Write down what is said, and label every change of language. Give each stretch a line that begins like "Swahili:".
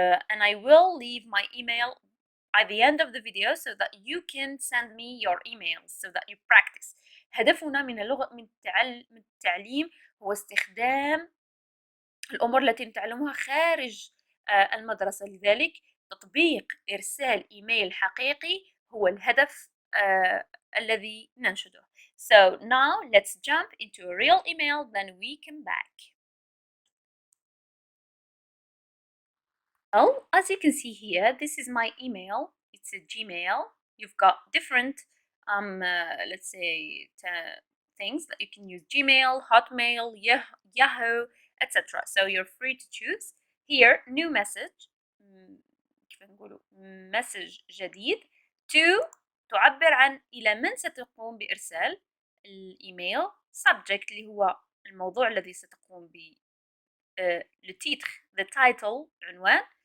English: And I will leave my email at the end of the video so that you can send me your emails so that you practice.
Arabic: هدفنا من التعليم هو استخدام الأمور التي نتعلمها خارج المدرسة. لذلك تطبيق إرسال إيميل حقيقي هو الهدف الذي ننشده.
English: So now let's jump into a real email, then we come back. Well, as you can see here, this is my email. It's a Gmail. You've got different, let's say, things that you can use: Gmail, Hotmail, Yahoo, etc. So you're free to choose. Here, new message.
Arabic: كيف نقوله message جديد. to تعبر عن إلى من ستقوم بإرسال الإيميل. subject اللي هو الموضوع الذي ستقوم ب
French: le titre,
English: the title,
Arabic: عنوان.